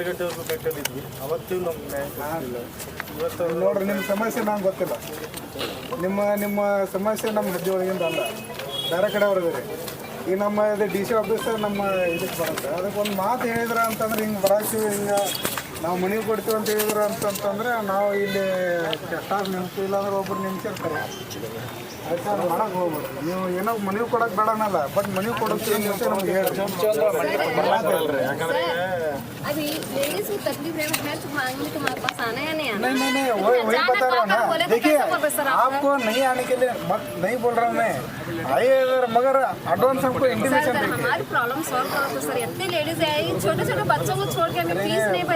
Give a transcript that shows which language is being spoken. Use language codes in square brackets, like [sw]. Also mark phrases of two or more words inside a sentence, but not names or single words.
[kn] ಗಂಟೆವರೆಗೂ ಬೇಕಾಗಿದ್ವಿ ಅವತ್ತು ನಮ್ಗೆ ಇವತ್ತು ನೋಡ್ರಿ ನಿಮ್ಮ ಸಮಸ್ಯೆ ನಂಗೆ ಗೊತ್ತಿಲ್ಲ ನಿಮ್ಮ ಸಮಸ್ಯೆ ನಮ್ಮ ಹೆಜ್ಜೆ ಒಳಗಿಂದ ಅಲ್ಲ ಬೇರೆ ಕಡೆ ಅವ್ರದ್ರಿ ಈಗ ನಮ್ಮ ಇದು [en] DC officer [kn] ನಮ್ಮ ಇದಕ್ಕೆ ಬರುತ್ತೆ ಅದಕ್ಕೆ ಒಂದು ಮಾತು ಹೇಳಿದ್ರ ಅಂತಂದ್ರೆ ಹಿಂಗೆ ಬರಾಕ್ತೀವಿ ಹಿಂಗೆ ನಾವು ಮನೆಗೆ ಕೊಡ್ತೀವಿ ಅಂತ ಹೇಳಿದ್ರು ಅಂತಂತಂದ್ರೆ ನಾವು ಇಲ್ಲಿ ಸ್ಟಾಫ್ ನಿಮ್ತೀವಿ ಇಲ್ಲಾಂದ್ರೆ ಒಬ್ರು ನಿಮ್ಸಿರ್ತಾರೆ ಅದಕ್ಕೆ ಅದು ಮಾಡಕ್ಕೆ ಹೋಗ್ಬೇಡ್ರಿ ನೀವು ಏನೋ ಮನೆಗೆ ಕೊಡೋಕೆ ಬೇಡನಲ್ಲ ಬಟ್ ಮನೆಗೆ ಕೊಡೋಕೆ ನಮ್ಗೆ ಹೇಳ್ರಿ ಯಾಕಂದ್ರೆ [hi] अभी लेडीज को तकलीफ है हेल्प मांगने तुम्हारे पास आना है नहीं आना नहीं वही बता रहा हूँ ना देखिए आपको नहीं आने के लिए मत नहीं बोल रहा हूँ मैं आइए मगर एडवांस हमको इंटीमेशन सर हमारी [en] problem solve [hi] करो तो सर इतने लेडीज आई छोटे छोटे बच्चों को छोड़ के हमें फीस नहीं भरी